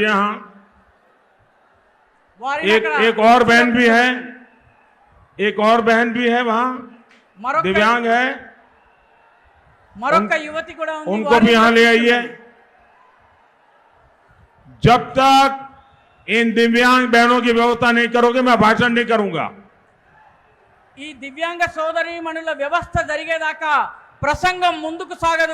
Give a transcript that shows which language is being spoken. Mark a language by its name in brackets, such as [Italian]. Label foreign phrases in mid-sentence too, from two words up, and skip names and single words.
[Hindi] हाँ, एक और बहन भी है, एक और बहन भी है वहां, दिव्यांग है, [Telugu] मरొక్క युवती కూడా ఉంది, [Hindi] उनको भी यहां ले आइए। जब तक इन दिव्यांग बहनों की व्यवस्था नहीं करोगे मैं भाषण नहीं करूंगा। [Telugu] ఈ దివ్యాంగ సోదరీమణుల వ్యవస్థ జరిగేదాకా ప్రసంగం ముందుకు సాగదు.